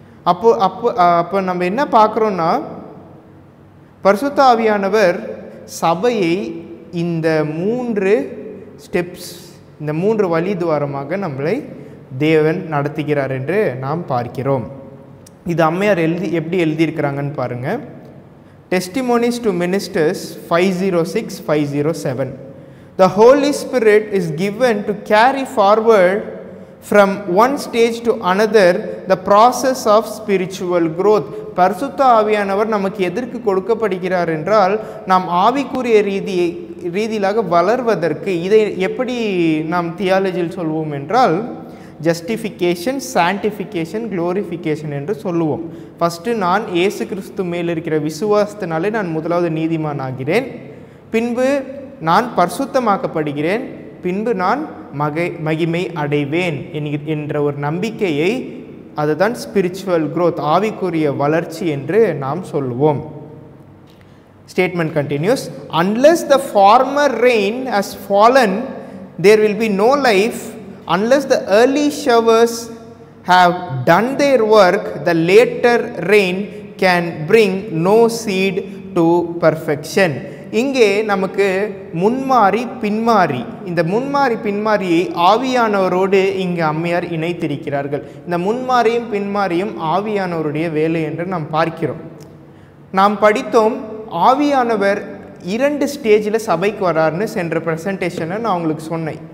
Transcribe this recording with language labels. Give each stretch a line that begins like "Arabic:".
Tamil: அப்போ நம்ம என்ன பார்க்குறோன்னா, பரிசுத்த ஆவியானவர் சபையை இந்த 3 ஸ்டெப்ஸ், இந்த 3 வழிதுவாரமாக நம்மளை தேவன் நடத்துகிறார் என்று நாம் பார்க்கிறோம். இது அம்மையார் எப்படி எழுதியிருக்கிறாங்கன்னு பாருங்கள்.
English: Testimonies to Ministers 506-507. The Holy Spirit is given to carry forward from one stage to another the process of spiritual growth.
Tamil: பரிசுத்த ஆவியானவர் நமக்கு எதற்கு கொடுக்கப்படுகிறார் என்றால், நாம் ஆவிக்குரிய ரீதியிலாக வளர்வதற்கு. இதை எப்படி நாம் தியாலஜியில் சொல்வோம் என்றால், ஜஸ்டிஃபிகேஷன், சான்டிஃபிகேஷன், க்ளோரிஃபிகேஷன் என்று சொல்லுவோம். ஃபஸ்ட்டு நான் இயேசு கிறிஸ்து மேல் இருக்கிற விசுவாசத்தினாலே நான் முதலாவது நீதிமான் ஆகிறேன், பின்பு நான் பரிசுத்தமாக்கப்படுகிறேன், பின்பு நான் மகிமை அடைவேன் என்ற ஒரு நம்பிக்கையை, அதுதான் ஸ்பிரிச்சுவல் growth, ஆவிக்குரிய வளர்ச்சி என்று நாம் சொல்லுவோம்.
English: Statement continues. Unless the former rain has fallen, there will be no life. Unless the early showers have done their work, the later rain can bring no seed to perfection.
Tamil: இங்கே நமக்கு முன்மாறி பின்மாறி, இந்த முன்மாறி பின்மாரியை ஆவியானவரோடு இங்கு அம்மையார் இணைத்திருக்கிறார்கள். இந்த முன்மாரியும் பின்மாரியும் ஆவியானவருடைய வேலை என்று நாம் பார்க்கிறோம். நாம் படித்தோம், ஆவியானவர் 2 ஸ்டேஜில் சபைக்கு வராருன்னு சென்ற ப்ரெசன்டேஷனை நான் உங்களுக்கு சொன்னேன்.